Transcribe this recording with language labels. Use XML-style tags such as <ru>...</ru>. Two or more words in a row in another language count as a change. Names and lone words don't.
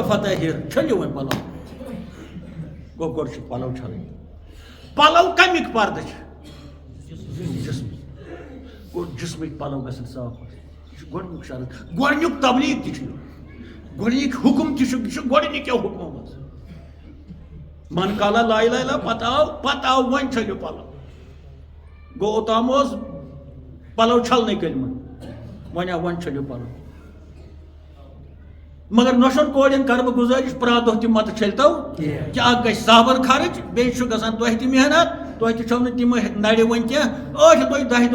<ks>فتحر چھٔلِو وۄنۍ پلو گوٚو گۄڈٕ چھِ پلو چھلٕنۍ پلو کمیِکۍ پردٕ چھِ جسمٕکۍ گوٚو جسمٕکۍ پلو گژھن صاف یہِ چھُ گۄڈنیُک شرط گۄڈنیُک تبلیغ تہِ چھُ گۄڈنیُک حُکم تہِ چھُ یہِ چھُ گۄڈنِکیو حُکمو منٛز من کالا</ks> <ar>لا اله الا</ar> <ks>پتہٕ آو وۄنۍ چھٔلِو پلو گوٚو اوٚتام اوس پلو چھلنٕے کٔرمٕتۍ وۄنۍ آو وۄنۍ چھٔلِو پلو مگر نوشن کورین کر بہٕ گزٲرِش پرٛٮ۪تھ دۄہ تہِ متہٕ چھٔلۍتو کہِ اکھ گژھِ صابن خرٕچ بیٚیہِ چھُ گژھان تۄہہِ تہِ محنت تۄہہِ تہِ چھو نہٕ تِم نرِ وۄنۍ کینٛہہ ٲٹھِ دۄہہِ دہہِ</ks>